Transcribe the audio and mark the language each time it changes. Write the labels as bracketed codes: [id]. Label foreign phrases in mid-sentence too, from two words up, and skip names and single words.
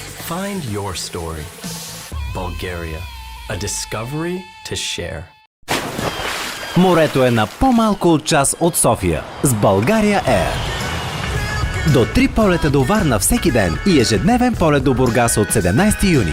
[en] Find your story. Bulgaria. A discovery to share. [bg] Морето е на по-малко от час от София с България Air. До 3 полета до Варна всеки ден и ежедневен полет до Бургас от 17 юни.